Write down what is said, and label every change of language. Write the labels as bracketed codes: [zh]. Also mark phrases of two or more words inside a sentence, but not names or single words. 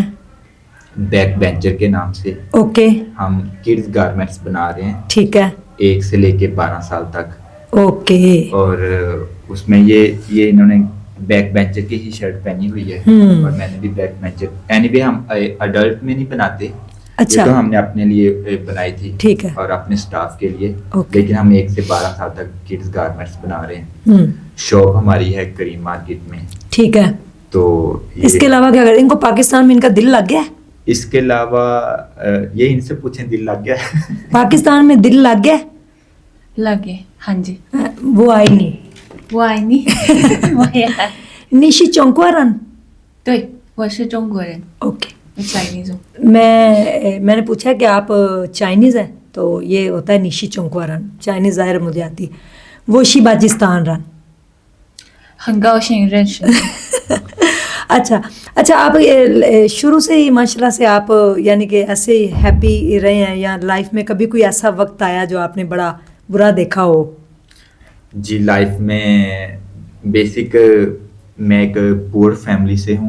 [ur] بیک بینچر کے نام سے. ओके. हम [en] kids garments [ur] بنا رہے ہیں. ٹھیک ہے. 1 سے لے کے 12 سال تک. ओके. اور اس میں یہ انہوں نے بیک بینچر کی ہی شرٹ پہنی ہوئی ہے. اور میں نے بھی بیک بینچر. اینی وے ہم اڈلٹ میں نہیں بناتے, اچھا. یہ تو ہم نے اپنے لیے بنائی تھی ٹھیک ہے. اور اپنے سٹاف کے لیے. اوکے. لیکن ہم 1 سے 12 سال تک [en] kids garments [ur] بنا رہے ہیں. شاپ ہماری ہے کریم مارکیٹ میں. ٹھیک ہے. تو اس کے علاوہ کیا کریں؟ ان کو پاکستان میں ان کا دل لگ گیا ہے؟ اس کے علاوہ یہ ان سے پوچھیں دل لگ گیا ہے؟ پاکستان میں دل لگ گیا؟ لگے ہاں جی. وہ آئی نہیں. وہ آئی نہیں. [zh] 你是中国人. 对，我是中国人， [ur] اوکے. [zh] 我 Chinese 好。 [ur] میں نے پوچھا کہ آپ چائنیز ہیں تو یہ ہوتا ہے [zh] 你是中国人. [ur] چائنیز ظاہر مجھے آتی. [zh] 我是巴基斯坦人. 很高兴认识你。 [ur] اچھا آپ شروع سے ہی [ar] ماشاء اللہ [ur] سے آپ یعنی کہ ایسے ہیپی رہے ہیں یا لائف میں کبھی کوئی ایسا وقت آیا جو آپ نے بڑا برا دیکھا ہو؟ جی لائف میں بیسک میں ایک [en] poor family [ur] سے ہوں.